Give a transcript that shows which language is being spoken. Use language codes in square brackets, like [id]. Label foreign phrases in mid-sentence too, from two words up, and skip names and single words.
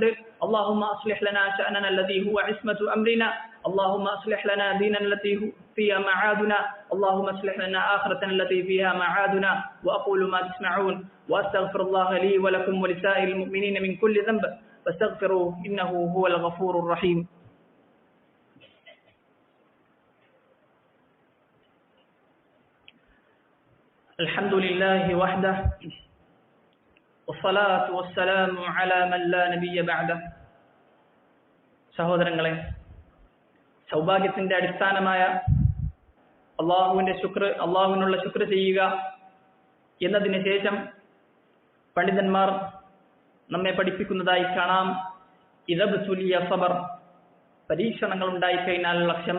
[ar] اللهم أصلح لنا شأننا الذي هو عصمة أمرنا، اللهم أصلح لنا ديننا الذي فيها معادنا، اللهم أصلح لنا آخرتنا الذي فيها معادنا. وأقول ما تسمعون وأستغفر الله لي ولكم ولسائر المؤمنين من كل ذنب فاستغفروا إنه هو الغفور الرحيم. الحمد لله وحده والصلاة والسلام على من لا نبي بعده. [ml] സഹോദരങ്ങളെ, സൗഭാഗ്യത്തിന്റെ അടിസ്ഥാനമായ അള്ളാഹുവിനുള്ള ശുക്ർ ചെയ്യുക എന്നതിന് ശേഷം പണ്ഡിതന്മാർ നമ്മെ പഠിപ്പിക്കുന്നതായി കാണാം, [ar] إذا ابتلي صبر, [ml] പരീക്ഷണങ്ങൾ ഉണ്ടായിക്കഴിഞ്ഞാലുള്ള ക്ഷമ.